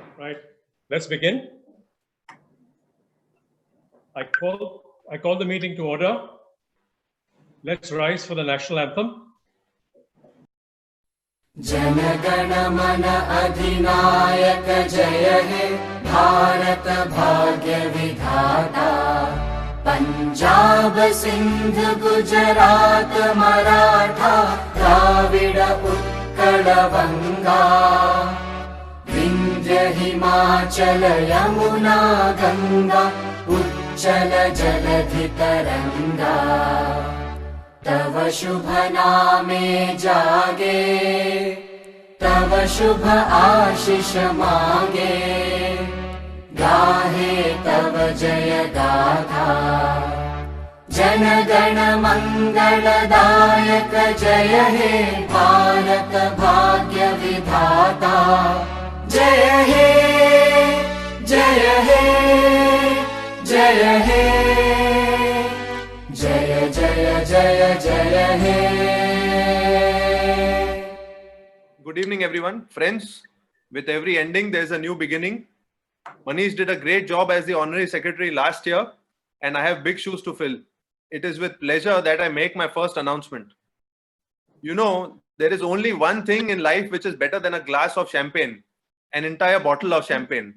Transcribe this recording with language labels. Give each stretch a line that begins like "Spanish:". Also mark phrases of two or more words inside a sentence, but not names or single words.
English: Right, let's begin. I call the meeting to order. Let's rise for the national anthem.
Bangla: জন গণ মন অধিনায়ক জয় হে ভারত ভাগ্য বিধাতা পাঞ্জাব সিন্ধু গুজরাট মারাঠা দ্রাবিড় উৎকল বঙ্গ বিন্ধ্য হিমাচল যমুনা গঙ্গা উচ্ছল জলধি তরঙ্গ তব শুভ নামে জাগে তব শুভ আশিস মাগে গাহে তব জয় গাথা জন গণ মঙ্গলদায়ক জয় হে ভারত ভাগ্য বিধাতা জয় হে জয় হে জয় হে জয় জয় জয় জয় হে.
English: Good evening, everyone. Friends, with every ending, there's a new beginning. Manish did a great job as the Honorary Secretary last year, and I have big shoes to fill. It is with pleasure that I make my first announcement. You know, there is only one thing in life which is better than a glass of champagne, an entire bottle of champagne.